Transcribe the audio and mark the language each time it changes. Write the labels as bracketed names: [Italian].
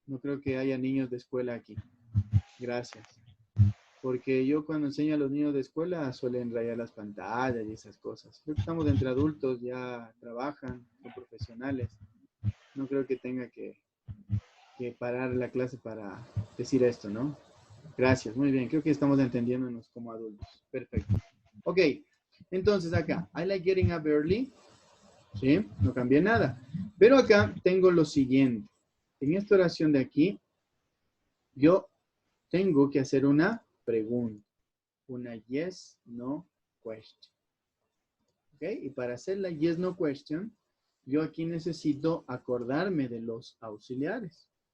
[Spanish] No creo que haya niños de escuela aquí. Gracias. Porque yo cuando enseño a los niños de escuela suelen rayar las pantallas y esas cosas. Creo que estamos entre adultos, ya trabajan, son profesionales. No creo que tenga que parar la clase para decir esto, ¿no? Gracias, muy bien. Creo que estamos entendiéndonos como adultos. Perfecto. Ok, entonces acá, [English] I like getting up early. [Spanish] ¿Sí? No cambié nada. Pero acá tengo lo siguiente. En esta oración de aquí, yo tengo que hacer una pregunta. Una yes, no question. ¿Ok? Y para hacer la yes, no question, yo aquí necesito acordarme de los auxiliares.